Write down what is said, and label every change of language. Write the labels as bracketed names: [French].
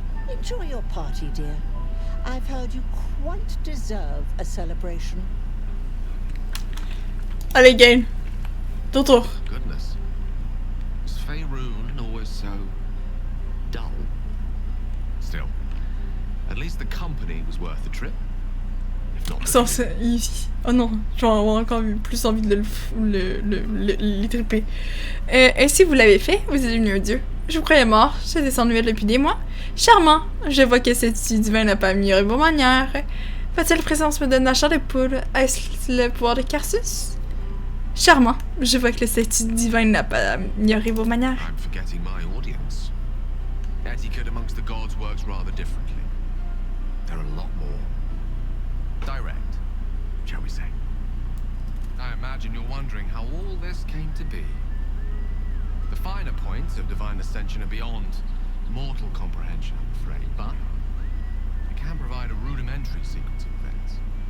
[English] Enjoy your party, dear. I've heard you quite deserve a celebration. [French] Allez, Gale. Ton tour. [English] Goodness. Was Faerun always so dull? Still, at least the company was worth the trip. If not the [French] Oh non, je vais avoir encore plus envie de les triper. Ainsi, vous l'avez fait, vous êtes devenu un dieu. Je vous croyais mort, j'étais sans nouvelles depuis des mois. Charmant, je vois que cet outil divin n'a pas amélioré vos manières. Votre présence me donne la chair de poule. Est-ce le pouvoir de Carsus? Charmant, je vois que le statut divin n'a pas amélioré vos manières. [English] I'm forgetting my audience. Etiquette amongst the gods works rather differently. They're a lot more direct, shall we say. I imagine you're wondering how all this came to be. The finer points of divine ascension are beyond mortal comprehension, I'm afraid, but I can provide a rudimentary sequence of events.